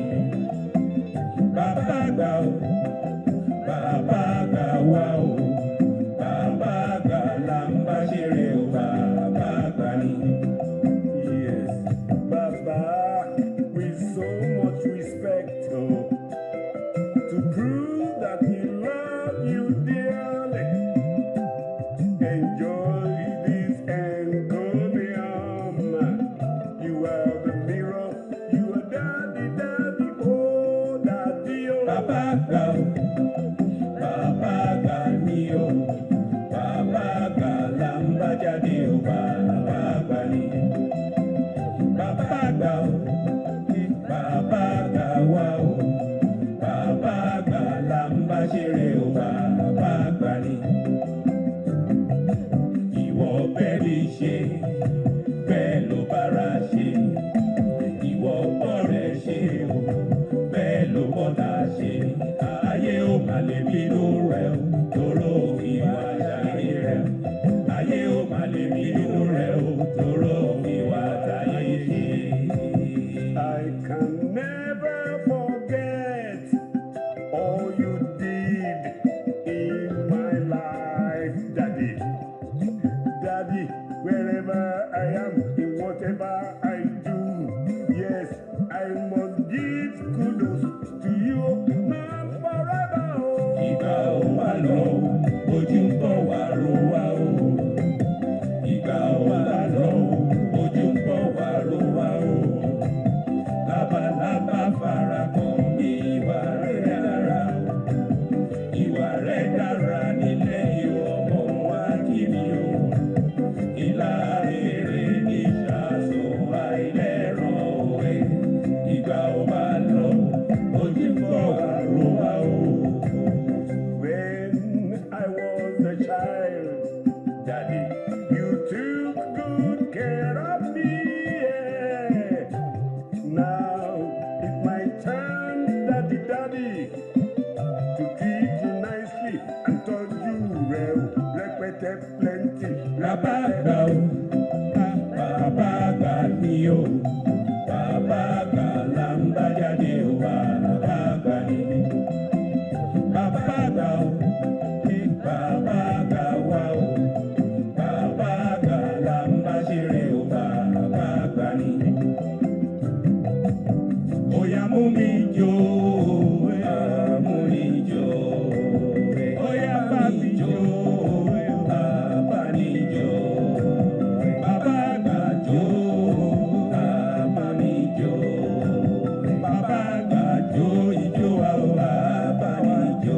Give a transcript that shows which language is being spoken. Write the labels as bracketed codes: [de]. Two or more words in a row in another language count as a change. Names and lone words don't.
[yo] Baba ga o, Baba ga wa o, Baba ga lamba ṣeré o, Baba ga ni. [en] Yes, Baba, with so much respect, oh, to prove that we love you dearly. Enjoy this encomium. You are the mirror, you are daddy, daddy, oh, daddy, oh. [yo] Baba ga o, Baba ga ni o, Baba ga lamba jáde o, Baba ga ni. Baba ga o, Baba ga wa o, Baba ga lamba ṣeré o, Baba ga ni. Ìwọ bẹ́ẹ̀ni ṣe, bẹ́ẹ̀ ló bára ṣe. Ìwọ bọ́rẹ̀ ṣe o, bẹ́ẹ̀ ló bọ́ta ṣe. Ayé ò mà lè bínú rẹ̀ o, tóró ìwà àṣàyè rẹ̀ o. Ayé ò mà lè bínú rẹ̀ o, tóró ìwà àṣàyè ṣe. [en] I can never forget all you did in my life, Daddy. Daddy, wherever I am, in whatever I do, yes, I must give kudos to you now forever. [yo] Ìgbà ò wá lọ, ojú ń bọ̀ wá ro wá o. Ìgbà ò wá lọ, ojú ń bọ̀ wá ro wá o. Labalábá fara kan mi, ìwà rẹ̀ dára o. Ìwà rẹ̀ dára nílé ìwọ ọmọ wa kí mi o. Ìlà èrè ní ìṣàsùn àìlẹ́ràn òwe. Ìgbà ò bá lọ, ojú ń bọ̀ wá ro wá o. [en] When I was a child, Daddy, you took good care of me. Yeah. Now it's my turn, Daddy, Daddy, to treat you nicely and touch you well. [yo] Rẹpẹtẹ plenty. Baba ga o, Baba ga ni o, Baba ga lamba jáde o, Baba ga ni. Baba ga o, Baba ga wa o, Baba ga lamba ṣeré o, Baba ga ni. Oya mú mi jó, mú mi jó. Oya bá mi jó, bá mi jó. Baba ga jó, bá mi jó. Baba ga jó ijó wa o, bá mi jó.